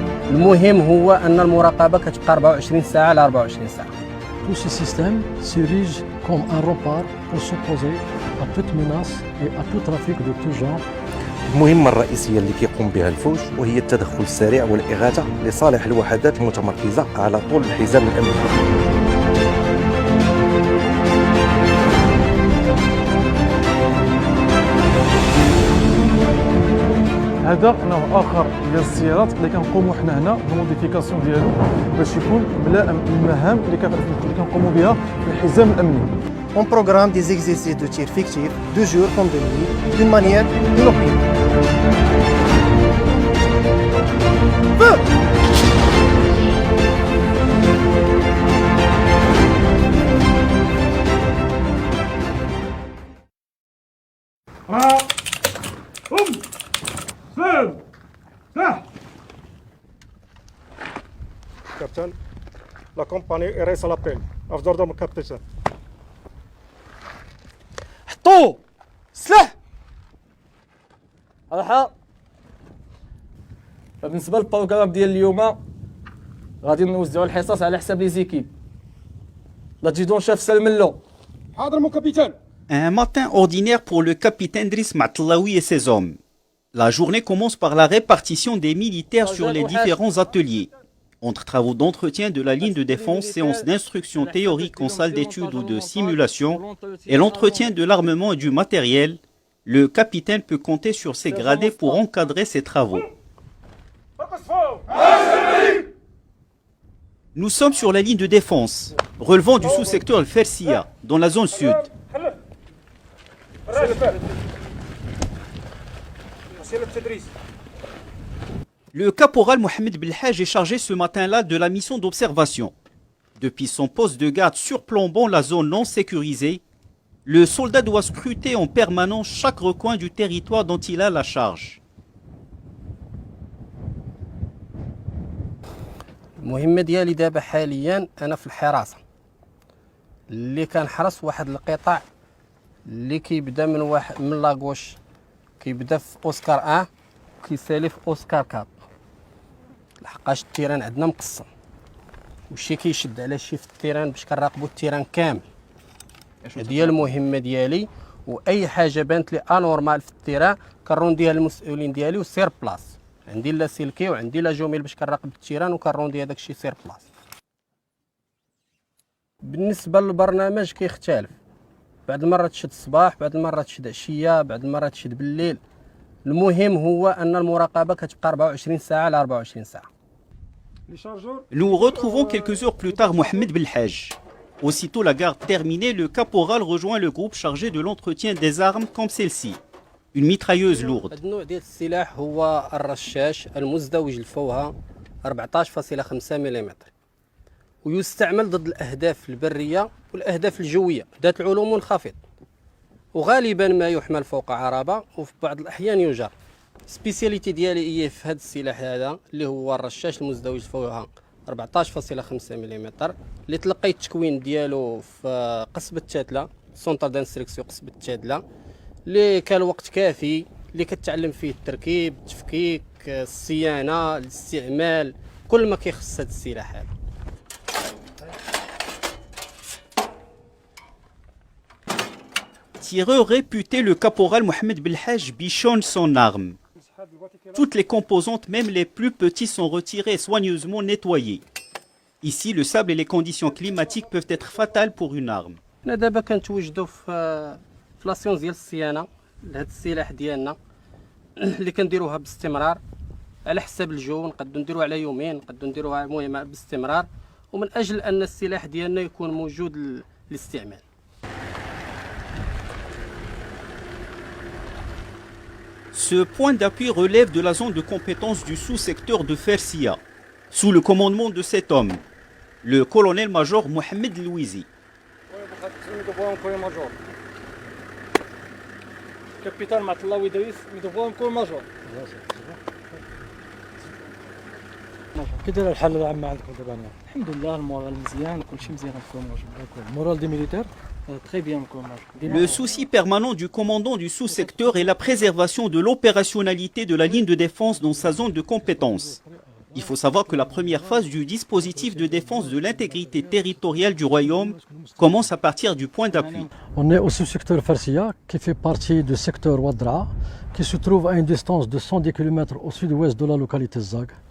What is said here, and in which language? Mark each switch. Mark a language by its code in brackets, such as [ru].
[ar] المهم هو أن المراقبة كتبقى 24 ساعة على 24 ساعة. [fr] Tout ce système s'érige comme un rempart pour s'opposer à toute menace et à tout trafic de tout genre. [ar] المهمة الرئيسية اللي كيقوم بها الفوج وهي التدخل السريع والإغاثة لصالح الوحدات المتمركزة على طول الحزام الأمني. هذا نوع اخر ديال السيارات اللي كنقوموا حنا هنا بالموديفيكاسيون ديالو باش يكون ملائم بالمهام اللي كنقوموا بها في الحزام الامني. [fr] On programme des exercices de tir fictifs de jour comme de nuit d'une manière inopinée. Capitaine, la compagnie reste à l'appel. [ar] أفضل ضم كابتن. حطوا سلاح. راحة. فبالنسبة للبروغرام ديال اليوم غادي نوزعوا الحصص على حساب لي زيكيب. لا شاف سلملو. حاضر مو كابتن. [fr] Un matin ordinaire pour le capitaine Driss Matlaoui et ses hommes. La journée commence par la répartition des militaires sur les différents ateliers. Entre travaux d'entretien de la ligne de défense, séances d'instruction théorique en salle d'études ou de simulation, et l'entretien de l'armement et du matériel, le capitaine peut compter sur ses gradés pour encadrer ses travaux. Nous sommes sur la ligne de défense, relevant du sous-secteur Al-Fersia, dans la zone sud. Le caporal Mohamed Belhaj est chargé ce matin-là de la mission d'observation. Depuis son poste de garde surplombant la zone non sécurisée, le soldat doit scruter en permanence chaque recoin du territoire dont il a la charge. [ar] المهمة ديالي دابا حاليا أنا في الحراسة اللي كنحرس واحد القطاع اللي كيبدا من لاغوش كيبدا في أوسكار 1 كيسالي في أوسكار 4 لحقاش التيران عندنا مقسم وشي كيشد على شي في التيران باش كنراقبوا التيران كامل. هذه هي المهمة ديالي وأي حاجة بانت لي انورمال في التيران كنرونديها للمسؤولين ديالي وسير بلاص. عندي لا سلكي وعندي لا جوميل باش كنراقب التيران وكنروندي هذاك الشيء سير بلاص. بالنسبة للبرنامج كيختلف، بعض المرات تشد الصباح، بعض المرات تشد عشية، بعض المرات تشد بالليل. المهم هو أن المراقبة كتبقى 24 ساعة على 24 ساعة. [fr] Nous retrouvons quelques heures plus tard Mohamed Belhaj. Aussitôt la garde terminée, le caporal rejoint le groupe chargé de l'entretien des armes comme celle-ci. Une mitrailleuse lourde. [ar] النوع ديال السلاح هو الرشاش المزدوج الفوهة 14.5 ملم ويستعمل ضد الأهداف البرية والأهداف الجوية ذات العلوم منخفض وغالبا ما يحمل فوق عربة وفي بعض الأحيان يجر. سبيسياليتي ديالي هي في هذا السلاح هذا اللي هو الرشاش المزدوج الفوهة 14.5 ملم اللي تلقيت التكوين ديالو في قصبة تادلة سونتر دانستركسيون قصبة تادلة اللي كان وقت كافي اللي كتعلم فيه التركيب التفكيك الصيانة الاستعمال كل ما كيخص هذا السلاح هذا. [fr] Tireur réputé, le caporal Mohamed Belhaj bichonne son arme. Toutes les composantes, même les plus petites, sont retirées et soigneusement nettoyées. Ici, le sable et les conditions climatiques peuvent être fatales pour une arme. [ar] حنا دابا كنتواجدوا في لاسيونس ديال الصيانه لهذا السلاح ديالنا اللي كنديروها باستمرار على حساب الجو. نقدروا نديروها على يومين، نقدروا نديروها المهم باستمرار ومن اجل ان السلاح ديالنا يكون موجود للاستعمال. [fr] Ce point d'appui relève de la zone de compétence du sous-secteur de Fersia, sous le commandement de cet homme, le colonel-major Mohamed Louizi. [ar] كابتن معطلاوي دريس ميدوفون كل ماجور. كي داير الحال العام عندكم دابا؟ الحمد لله المورال مزيان كلشي مزيان في المورال دي ميليتير [fr] très bien. Le souci permanent du commandant du sous-secteur est la préservation de l'opérationnalité de la ligne de défense dans sa zone de compétence. Il faut savoir que la première phase du dispositif de défense de l'intégrité territoriale du royaume commence à partir du point d'appui. On est au sous-secteur Farsia, qui fait partie du secteur Wadra, qui se trouve à une distance de 110 km au sud-ouest de la localité Zag.